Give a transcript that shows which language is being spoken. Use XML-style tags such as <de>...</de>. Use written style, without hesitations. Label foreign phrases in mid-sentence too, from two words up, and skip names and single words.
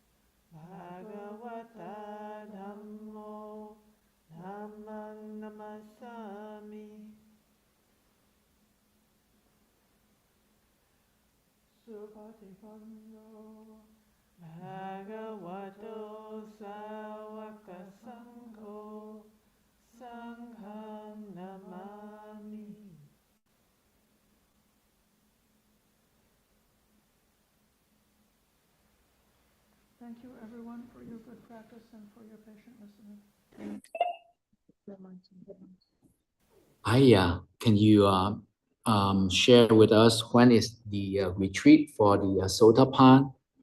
<pi>Bhagavata Dhammo Dhammang Namasami Supatipanno Bhagavato Sāvaka Sangho Sanghang Namami.</pi> <en>Thank you, everyone, for your good practice and for your patient listening. Can you share with us when is the retreat for the Sotapan?</en>